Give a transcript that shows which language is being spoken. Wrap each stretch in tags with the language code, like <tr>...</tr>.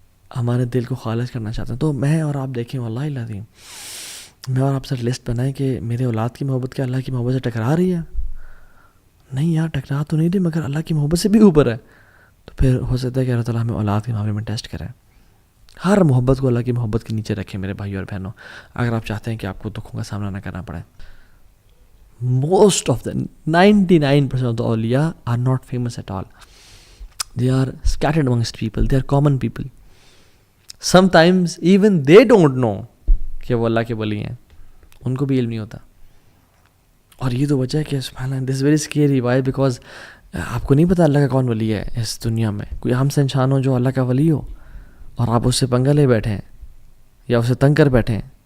<ur>ہمارے دل کو خالص کرنا چاہتے ہیں. تو میں اور آپ دیکھیں، واللہ العظیم میں اور آپ سے لسٹ بنائیں کہ میرے اولاد کی محبت کیا اللہ کی محبت سے ٹکرا رہی ہے؟ نہیں یار، ٹکرا تو نہیں رہی، مگر اللہ کی محبت سے بھی اوپر ہے. تو پھر ہو سکتا ہے کہ اللہ تعالیٰ ہمیں اولاد کے معاملے میں ٹیسٹ کرے. ہر محبت کو اللہ کی محبت کے نیچے رکھیں میرے بھائی اور بہنوں، اگر آپ چاہتے ہیں کہ آپ کو دکھوں کا سامنا نہ کرنا پڑے.</ur> <en>Most of the 99% of the awliya are not famous at all. They are scattered amongst people. They are common people. Sometimes even they don't know</en> <ur>کہ وہ اللہ کے ولی ہیں، ان کو بھی علم نہیں ہوتا. اور یہ تو وجہ ہے کہ سبحان اللہ،</ur> <en>this is very scary. Why?</en> <ur>Because آپ کو نہیں پتا اللہ کا کون ولی ہے اس دنیا میں. کوئی عام سے انسان ہو جو اللہ کا ولی ہو اور آپ اس سے پنگا لے بیٹھیں یا اسے تنگ کر بیٹھیں.</ur>